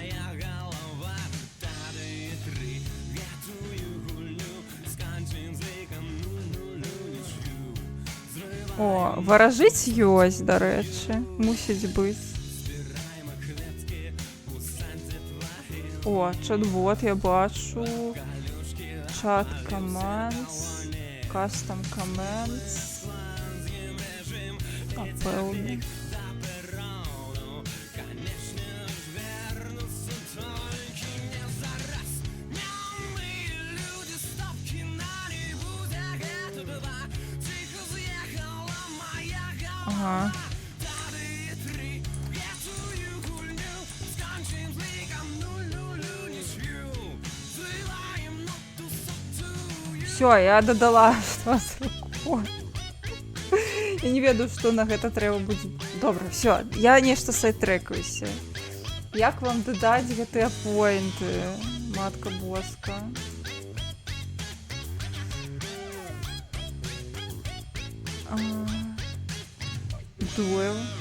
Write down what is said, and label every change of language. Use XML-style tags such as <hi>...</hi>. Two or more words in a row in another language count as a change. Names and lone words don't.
<be>О, варажыць ёсць, дарэчы, мусіць быць. О, чат-бот я бачу.</be> <en>Chat commands, custom commands.</en> <be>Напэўна. Ага.</be> <uk>Все, я додала вас руку.</uk> <be>Я не ведаю, што на гэта трэба будзе. Добра, все, я нешта сайт-трекаюся. Як вам дадаць гэтыя поінты,</be> <pl>matka boska?</pl> <be>Дуэл.</be>